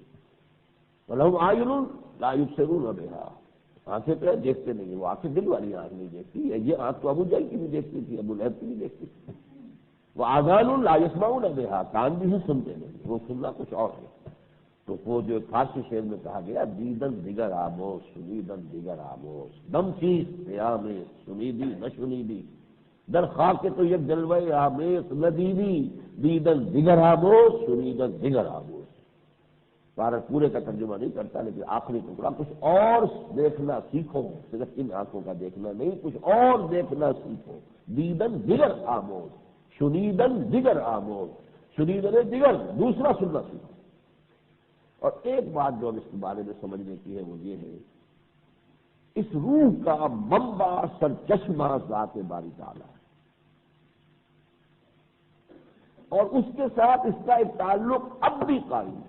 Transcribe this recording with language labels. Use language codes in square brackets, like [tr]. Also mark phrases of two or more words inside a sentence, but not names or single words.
[ar] ولہم اعین لا یبصرون بہا، [ur] آنکھیں تو ہے دیکھتے نہیں، وہ آنکھیں دل والی آنکھ نہیں دیکھتی، یہ آنکھ تو ابو جہل کی بھی دیکھتی تھی، ابو لہب کی بھی دیکھتی تھی۔ [ar] وہ آذان لا یسمعون بہا، [ur] کان بھی ہے سنتے نہیں، وہ سننا کچھ اور ہے۔ تو وہ جو فارسی شعر میں کہا گیا [fa] دیدن دیگر آموز سنیدن دیگر آموز، دم چیز قیام سنیدی نہ شنیدی، در خاک تو یک جلوہ آمیز ندیدی، دیدن دیگر آموز سنیدن دیگر آموز۔ [ur] بھارت پورے کا ترجمہ نہیں کرتا، لیکن آخری ٹکڑا کچھ اور دیکھنا سیکھو، صرف ان آنکھوں کا دیکھنا نہیں، کچھ اور دیکھنا سیکھو، [fa] دیدن دیگر آموز شنیدن دیگر آموز، شنیدن دیگر [ur] دوسرا سننا سیکھو۔ اور ایک بات جو اب اس کے بارے میں سمجھنے کی ہے وہ یہ ہے، اس روح کا منبع سرچشمہ ذات باری تعالیٰ ہے، اور اس کے ساتھ اس کا ایک تعلق اب بھی قائم ہے۔